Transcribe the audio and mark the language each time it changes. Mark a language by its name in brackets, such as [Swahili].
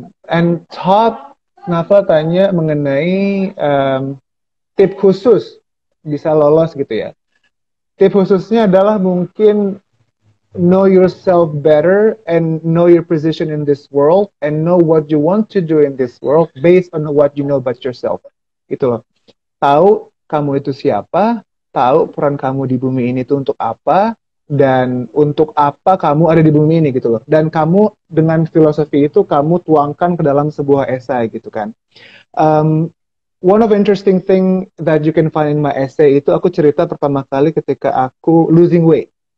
[Indonesian] And top, Nafla tanya mengenai tip khusus bisa lolos gitu ya. Tip khususnya adalah mungkin [English] know yourself better and know your position in this world and know what you want to do in this world based on what you know about yourself. [Indonesian] Gitu loh. Tahu kamu itu siapa, tahu peran kamu di bumi ini itu untuk apa, dan untuk apa kamu ada di bumi ini gitu loh. Dan kamu dengan filosofi itu kamu tuangkan ke dalam sebuah esai gitu kan. [English] One of interesting thing that you can find in my essay itu aku cerita pertama kali ketika aku losing weight.